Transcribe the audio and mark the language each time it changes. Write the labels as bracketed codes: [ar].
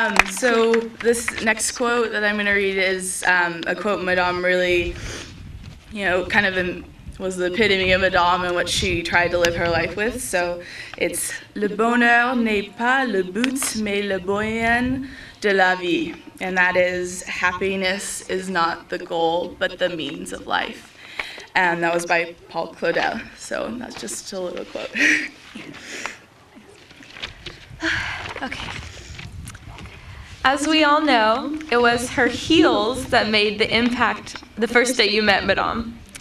[en] So this next quote that I'm going to read is a quote Madame really, kind of was the epitome of Madame and what she tried to live her life with. So it's [fr] Le bonheur n'est pas le but, mais le moyen de la vie. [en] And that is, happiness is not the goal, but the means of life. And that was by Paul Claudel. So that's just a little quote. Okay. As we all know, it was her heels that made the impact the first day you met Madame.